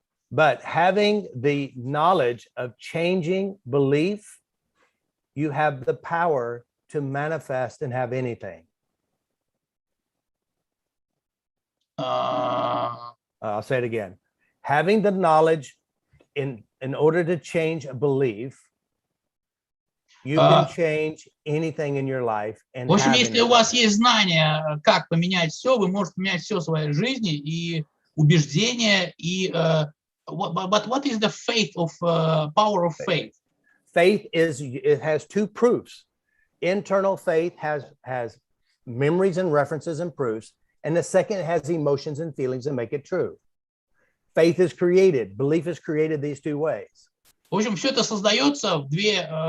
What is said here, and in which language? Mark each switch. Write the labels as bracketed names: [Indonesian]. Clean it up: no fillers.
[English] But having the knowledge of changing belief, you have the power to manifest and have anything. I'll say it again. Having the knowledge in order to change a belief, you can change anything in your life. And [Russian] в общем, если у вас есть знания, как поменять все, вы можете поменять все в своей жизни, и убеждения, и [English] but what is the faith of power of faith? Faith it has two proofs. Internal faith has memories and references and proofs, and the second has emotions and feelings that make it true. Faith is created. Belief is created these two ways. [Russian] В общем, все это создается в две.